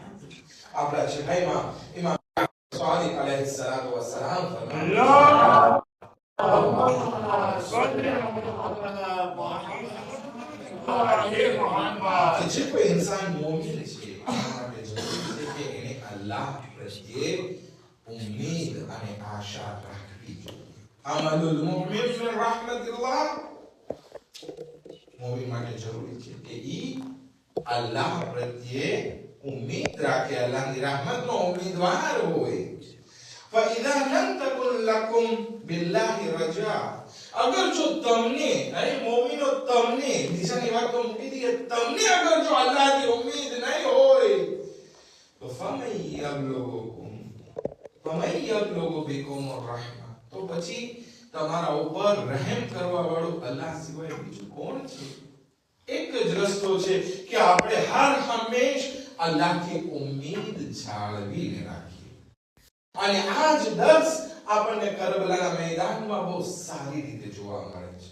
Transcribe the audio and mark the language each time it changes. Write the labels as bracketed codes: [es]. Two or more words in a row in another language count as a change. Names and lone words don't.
[gu] આપણા છઠ્ઠાઈમાં ઇમામ સાદિક [ar] عليه الصلاة والسلام [gu] ફરમાવે કે જે કોઈ ઇન્સાન મોમિન છે માટે જરૂરી છે કે એને અલ્લાહ પ્રત્યે ઉમ્મીદ અને આશા રાખવી જોઈએ. [ar] أمل المؤمن من رحمة الله. [gu] મોમિન માટે જરૂરી છે કે ઈ અલ્લાહ પ્રત્યે ઉમ્મીદ રાખે, અલ્લાહની રહેમતનો ઉમ્મીદવાર હોય. [ar] فإذا لم تكن لكم بالله رجاء. [hi] अगर जो तुमने, अरे मोमिनो तुमने, निशानी बात तो मुकी दी है, तुमने अगर जो अल्लाह की उम्मीद नहीं होए तो [ar] فمن يبلغ بكم الرحمة. [gu] तो પછી તમારા ઉપર રહેમ કરવા વાળો અલ્લાહ સિવાય બીજું કોણ છે? એક જ રસ્તો છે કે આપણે હર હંમેશ અલ્લાહની ઉમ્મીદ જાળવીને રાખીએ. અને આ જ દર્શ આપણને કરબલાના મેદાનમાં બહુ સારી રીતે જોવા મળે છે.